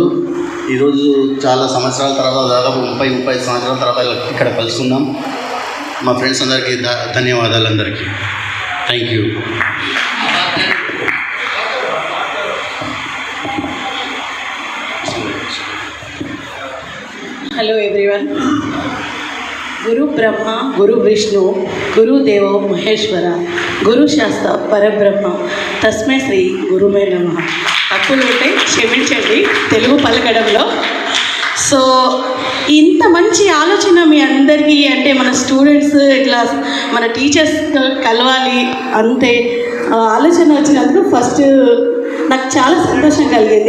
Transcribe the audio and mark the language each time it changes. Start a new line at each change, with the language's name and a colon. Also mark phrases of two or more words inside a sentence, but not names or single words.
Telugu: ఈరోజు చాలా సంవత్సరాల తర్వాత దాదాపు 30-35 సంవత్సరాల తర్వాత ఇక్కడ కలుసుకున్నాం. మా ఫ్రెండ్స్ అందరికీ ధన్యవాదాలు అందరికీ.
English: Thank you. Hello everyone.
Sanskrit: गुरु ब्रह्मा गुरु विष्णु गुरुदेवो महेश्वरा गुरु शास्त्र परब्रह्म तस्मै श्री गुरुवे नमः.
Telugu: తప్పులు ఉంటే క్షమించండి తెలుగు పలకడంలో. సో ఇంత మంచి ఆలోచన మీ అందరికీ అంటే మన స్టూడెంట్స్ ఇట్లా మన టీచర్స్ కలవాలి అంతే ఆలోచన వచ్చినందుకు ఫస్ట్ నాకు చాలా సంతోషం కలిగింది.